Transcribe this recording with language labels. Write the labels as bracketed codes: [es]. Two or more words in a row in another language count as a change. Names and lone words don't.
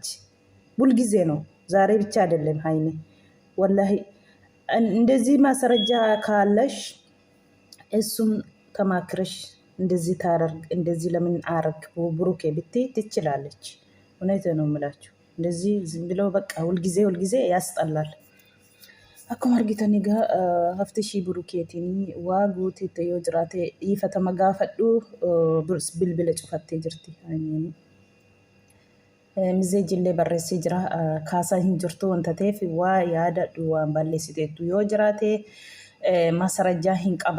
[am] ሁልጊዜ ነው፣ ዛሬ ብቻ አይደለም ሀይሚ። ወላሂ እንደዚህ ማስረጃ ካለሽ እሱም ተማክረሽ እንደዚህ ታደርግ እንደዚህ ለምን አረግ ብሩኬ ብትይ ትችላለች። እውነት ነው የምላችሁ። እንደዚህ ዝም ብለው በቃ ሁልጊዜ ያስጠላል። [om] akkuma argitan egaa hafti ishii burukeetiin waa guuteette yoo jiraate dhiifatama gaafadhu bilbila cufattee jirti. Mizeejillee barreessee jira. Kaasaa hin jirtu wanta ta'eef waa yaadadhu waan balleessiteettu yoo jiraate masarajaa hin qaba.